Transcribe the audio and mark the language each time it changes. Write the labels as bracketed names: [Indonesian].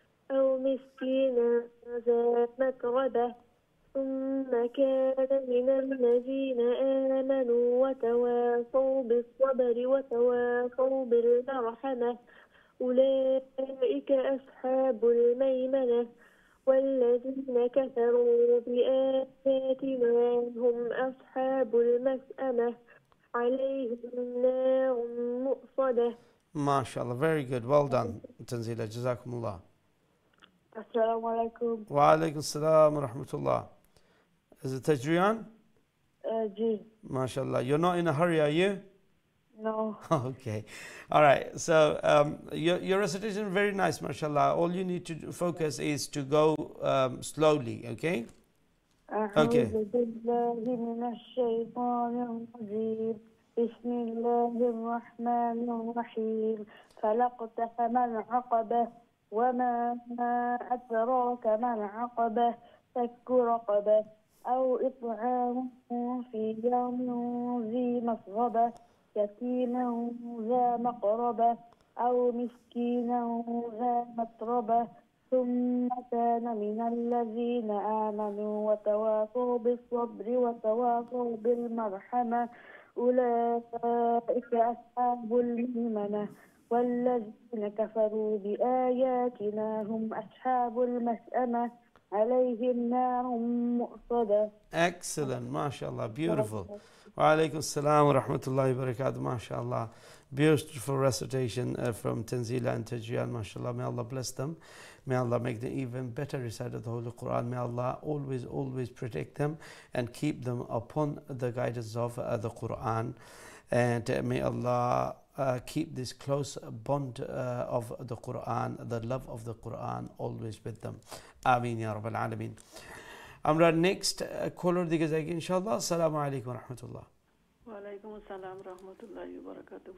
[Arabic] أو مسكينا ذا متربة ثم كان من الذين آمنوا وتواصوا بالصبر وتواصوا بالمرحمة أولئك أصحاب الميمنة والذين كفروا بآياتنا هم أصحاب المشأمة عليهم نار مؤصدة. [English] mashallah very good well done Tanzila jazakumullah [Arabic] السلام عليكم. [English] wa alaykum assalam wa rahmatullah is it Tajriyan G. mashallah you're not in a hurry are you No. okay all right so your recitation is very nice mashallah all you need to focus is to go slowly okay Okay. [Arabic] أعوذ بالله من الشيطان الرجيم. بسم الله الرحمن الرحيم. فلاقتحم العقبة وما أدراك ما العقبة فك رقبة أو إطعام في يوم ذي مسغبة يتيما ذا مقربة أو مسكينا ذا متربة ثم كان من الذين آمنوا وتواصوا بالصبر وتواصوا بالمرحمة أولئك أصحاب الميمنة والذين كفروا بآياتنا هم أصحاب المشأمة عليهم نار مؤصدة. [English] excellent mashallah beautiful wa alaykum assalam wa rahmatullahi wa barakatuh mashallah beautiful recitation from Tanzila and Tajriyan mashallah may Allah bless them may Allah make them even better recite of the Holy Quran may Allah always protect them and keep them upon the guidance of the Quran and may Allah keep this close bond of the Quran the love of the Quran always with them Ameen ya Rabbal Alameen [Bangla] আমরা next কলার দিকে যাই ইনশাআল্লাহ [English] আসসালামু আলাইকুম রাহমাতুল্লাহ [Arabic] ওয়ালাইকুম আসসালাম রহমতুল্লাহি ওয়া বারাকাতুহু।